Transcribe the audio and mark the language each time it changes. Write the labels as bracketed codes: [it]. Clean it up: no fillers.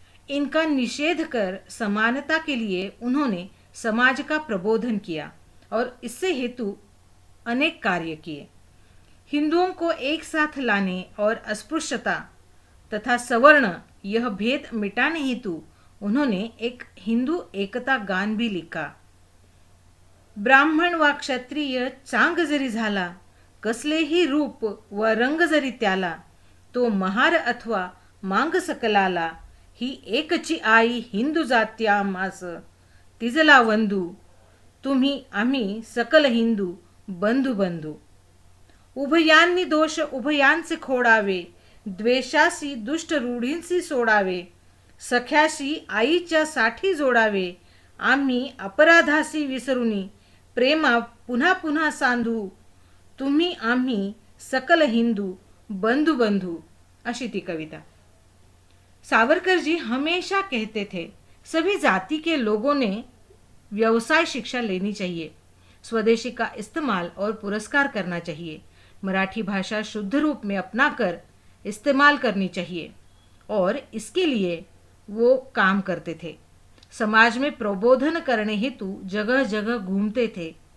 [hi] इनका निषेध कर समानता के लिए उन्होंने समाज का प्रबोधन किया और इससे हेतु अनेक कार्य किए। हिंदुओं को एक साथ लाने और अस्पृश्यता तथा सवर्ण यह भेद मिटाने हेतु उन्होंने एक हिंदू एकता गान भी लिखा। [mr] ब्राह्मण वा क्षत्रिय चांग जरी झाला, कसलेही रूप व रंग जरी त्याला, तो महार अथवा मांग सकलाला, ही एकची आई हिंदू जात्या मास, तिजला वंधू, तुम्ही आम्ही सकल हिंदू बंधू बंधू। उभयांनी दोष उभयांचे खोडावे, द्वेषासी दुष्ट रूढींसी सोडावे, सख्याशी आईच्या साठी जोडावे, आम्ही अपराधासी विसरुनी, प्रेमा पुन्हा पुन्हा सांधू, तुम्ही आम्ही सकल हिंदू बंधु बंधु। अशी ती कविता। [hi] सावरकर जी हमेशा कहते थे सभी जाति के लोगों ने व्यवसाय शिक्षा लेनी चाहिए, स्वदेशी का इस्तेमाल और पुरस्कार करना चाहिए, मराठी भाषा शुद्ध रूप में अपनाकर इस्तेमाल करनी चाहिए और इसके लिए वो काम करते थे। समाज में प्रबोधन करने हेतु जगह जगह घूमते थे।